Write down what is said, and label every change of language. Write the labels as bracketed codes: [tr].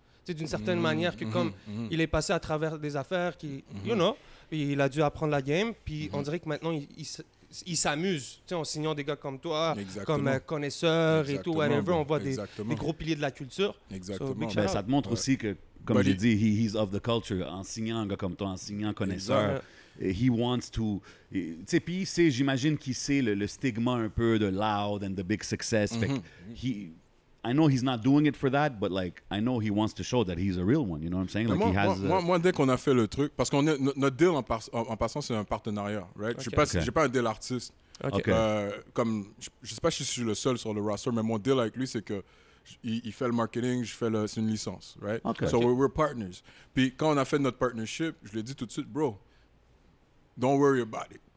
[fr] Tu sais, d'une certaine manière, que comme il est passé à travers des affaires qui, il a dû apprendre la game, puis on dirait que maintenant, il s'amuse, tu sais, en signant des gars comme toi, comme connaisseurs et tout, whatever. On voit des gros piliers de la culture. Exactement. So, ça te montre aussi que, comme j'ai dit, [en] he's of the culture. [fr] En signant un gars comme toi, en signant connaisseur, [en] he wants to... [fr] Tu sais, puis j'imagine qu'il sait le stigma un peu de [en] loud and the big success. [fr] Fait que [en] I know he's not doing it for that, but like I know he wants to show that he's a real one. You know what I'm saying? Like [fr] moi, dès qu'on a fait le truc, parce qu'on notre deal en passant, c'est un partenariat, right? J'ai pas un deal artiste. Comme je sais pas si je suis le seul sur le roster, mais mon deal avec lui, c'est que il fait le marketing, c'est une licence, right? [en] So we're partners. [fr] Puis quand on a fait notre partnership, je lui ai dit tout de suite, bro, [en] don't worry about it.